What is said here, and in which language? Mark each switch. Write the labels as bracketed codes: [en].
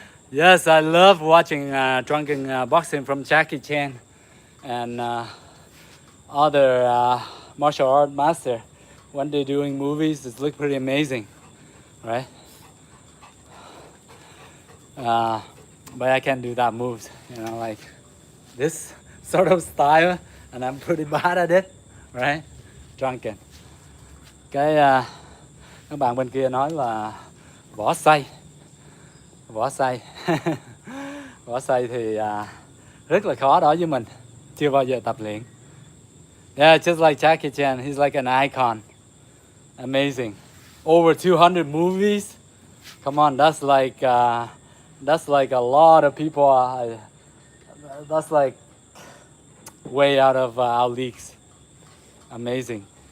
[en] Yes, I love watching drunken boxing from Jackie Chan and other martial art master. When they're doing movies, it looks pretty amazing, right? But I can't do that moves, like this sort of style, and I'm pretty bad at it, right? Drunken. [vi] Các bạn bên kia nói là võ say. Võ say. Võ say thì rất là khó đối với mình, chưa bao giờ tập luyện. [en] Yeah, just like Jackie Chan, he's like an icon. Amazing. Over 200 movies. Come on, that's like a lot of people. That's like way out of our leagues. Amazing.